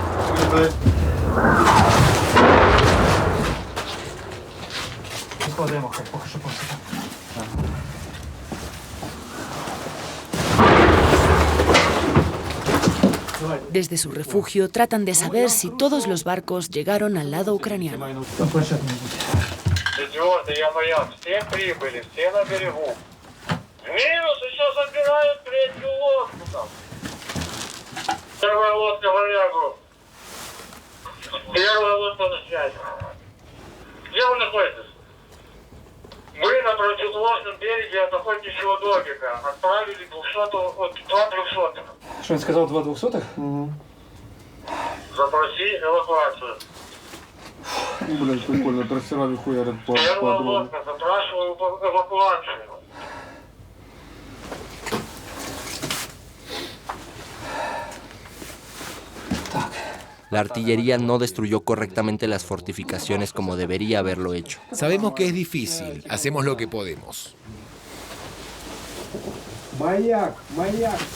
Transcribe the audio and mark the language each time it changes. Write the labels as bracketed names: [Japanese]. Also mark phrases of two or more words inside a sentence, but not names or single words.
[Spanish] Desde su refugio tratan de saber si todos los barcos llegaron al lado ucraniano. [Russian] Четвертый, я маяк. Все прибыли, все на берегу. Минус, еще собирают третью лодку там. Первая лодка в Варягу. Первая лодка на связи. Где вы находитесь? Мы на противоположном береге от охотничьего домика отправили 2 300-х. Что он сказал, 2 200-х? Запроси эвакуацию. Блядь, прикольно, трассерами хуярят по Первая дрону. лодка, запрашиваю эвакуацию. [Spanish] La artillería no destruyó correctamente las fortificaciones como debería haberlo hecho. Sabemos que es difícil, hacemos lo que podemos. [Russian] Маяк, маяк.